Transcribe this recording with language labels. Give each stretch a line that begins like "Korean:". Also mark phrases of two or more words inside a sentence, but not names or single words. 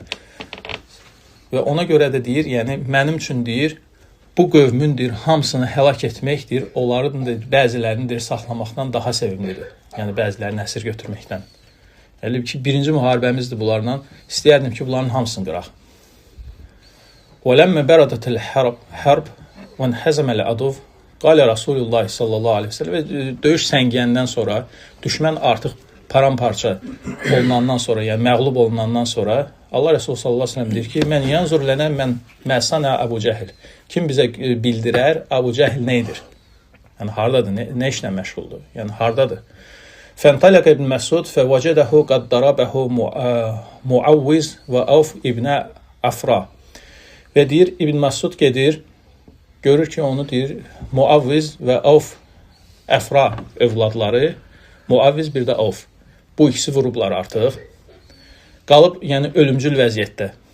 Azerbaijani: Və ona görə də deyir, yəni mənim üçün deyir, bu qövmün deyir, hamısını həlak etməkdir, onların deyir, bəzilərini deyir, saxlamaqdan daha sevimlidir. Yəni bəzilərini əsir götürməkdən. Elə ki, birinci müharibəmizdir bunlarla. İstəyərdim ki, bunların hamısını qıraq.
Arabic: وَلَمَّ بَرَدَتِ الْحَرْبِ وَنْحَزَمَ الْعَدُوِ قَالَ رسول الله صلى الله عليه وسلم.
Azerbaijani: Və döyüş səngiyəndən sonra, düşmən artıq paramparça olunandan sonra, yəni məğlub olunandan sonra Allah Resulü
Arabic: صلى الله عليه وسلم
Azerbaijani: deyir ki,
Arabic: من ينظر لنا ما صنع أبو جهل.
Azerbaijani: Kim bizə bildirər, Abu Cəhl neydir? Yəni hardadır, nə işlə məşğuldur? Yəni hardadır?
Arabic: فانطلق ابن مسعود فوجده قد ضربه Muavviz və Avf ibn Afra.
Azerbaijani: Və deyir, İbn Məsud gedir, görür ki, onu deyir, Muavviz və Avf Əfra övladları, Muavviz bir də Avf. Bu ikisi vurublar artıq. Qalıb, yəni ölümcül vəziyyətdə.